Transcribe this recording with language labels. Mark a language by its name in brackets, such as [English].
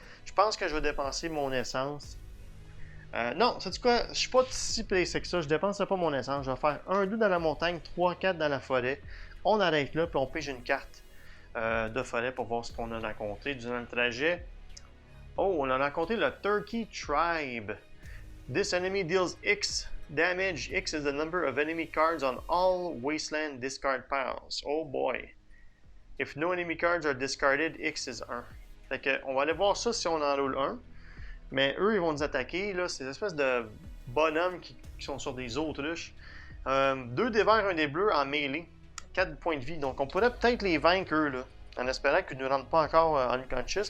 [French] Je pense que je vais dépenser mon essence. Non, sais-tu quoi? Je suis pas si pressé que ça. Je dépenserai pas mon essence. Je vais faire 1, 2 dans la montagne, 3, 4 dans la forêt. On arrête là, puis on pige une carte de forêt pour voir ce qu'on a rencontré durant le trajet. Oh, on a rencontré le Turkey Tribe. [English] This enemy deals X damage. X is the number of enemy cards on all Wasteland discard piles. Oh boy. If no enemy cards are discarded, X is 1. [French] Fait que, on va aller voir ça si on enroule 1. Mais eux, ils vont nous attaquer. Là, ces espèces de bonhommes qui sont sur des autruches. 2 des verts, 1 des bleus en mêlée. 4 points de vie. Donc, on pourrait peut-être les vaincre, eux, là. En espérant qu'ils ne nous rendent pas encore unconscious.